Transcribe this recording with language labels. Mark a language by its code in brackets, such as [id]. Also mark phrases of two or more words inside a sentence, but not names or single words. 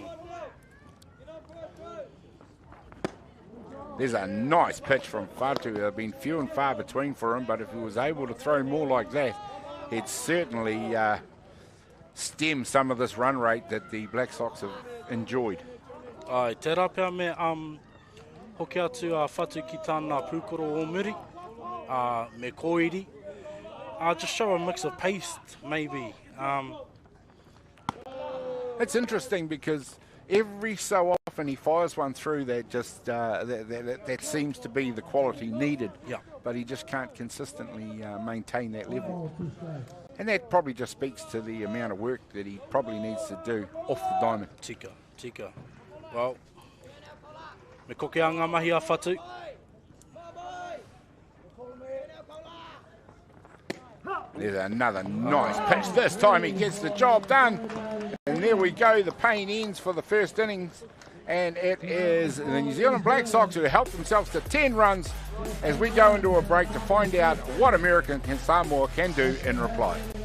[en] There's a nice pitch from Fatu. There have been few and far between for him, but if he was able to throw more like that, he'd certainly stem some of this run rate that the Black Sox have enjoyed. [mi] Ai, te rapea me hoki atu a Fatu ki tāna pūkoro o muri, me koiri. [en] Just show a mix of pace, maybe. It's interesting because every so often he fires one through that just that seems to be the quality needed. Yeah. But he just can't consistently maintain that level. And that probably just speaks to the amount of work that he probably needs to do off the diamond. [mi] Tika. Well, me koke a ngā mahi a Fatu. [en] There's another nice pitch. This time he gets the job done. And there we go. The pain ends for the first innings. And it is the New Zealand Black Sox who helped themselves to 10 runs as we go into a break to find out what American and Samoa can do in reply.